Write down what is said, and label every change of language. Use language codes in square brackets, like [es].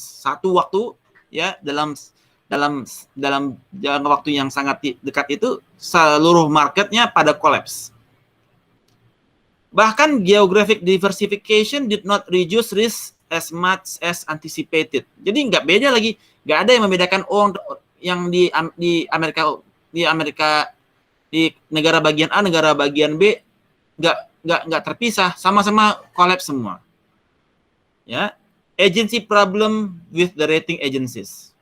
[id] Satu waktu ya dalam jangka waktu yang sangat dekat itu seluruh marketnya pada collapse. Bahkan [en] geographic diversification did not reduce risk as much as anticipated. [id] Jadi nggak beda lagi, nggak ada yang membedakan yang di Amerika di negara bagian A, negara bagian B nggak terpisah, sama-sama collapse semua. [en] Ya, agency problem with the rating agencies.